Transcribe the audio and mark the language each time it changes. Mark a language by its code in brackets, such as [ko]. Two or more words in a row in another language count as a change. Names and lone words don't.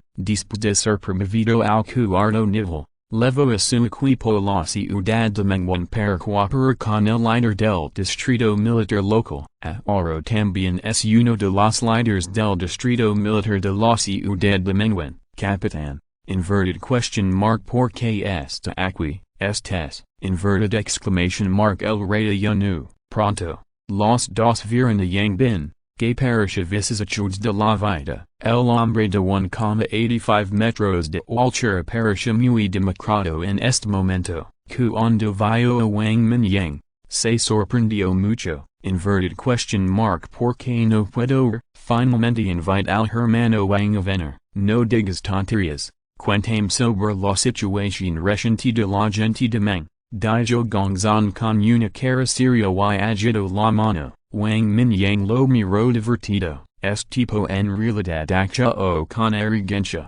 [es] Después de ser promovido al cuarto nivel, levó a su equipo a la ciudad de Mengwen para cooperar con el líder del distrito militar local. Ahora también es uno de los líderes del distrito militar de la ciudad de Mengwen. Capitán, [en] inverted question mark [es] por qué está aquí, estes, [en] inverted exclamation mark [es] el rey yunu, pronto, los dos vieron a Yangbin, que parecia vicisitudes de la vida, el hombre de 1,85 metros de altura parecia muy demacrado en este momento, cuando vio a Wang Mingyang, se sorprendió mucho, [en] inverted question mark [es] por qué no puedo ver, finalmente invite al hermano Wang a venir. No digas tonterías, cuéntame sobre la situación reciente de la gente de Meng, dijo Gongzon con una cara seria y agitó la mano. Wang Mingyang lo miró divertido. Tipo en realidad actuó con arrogancia.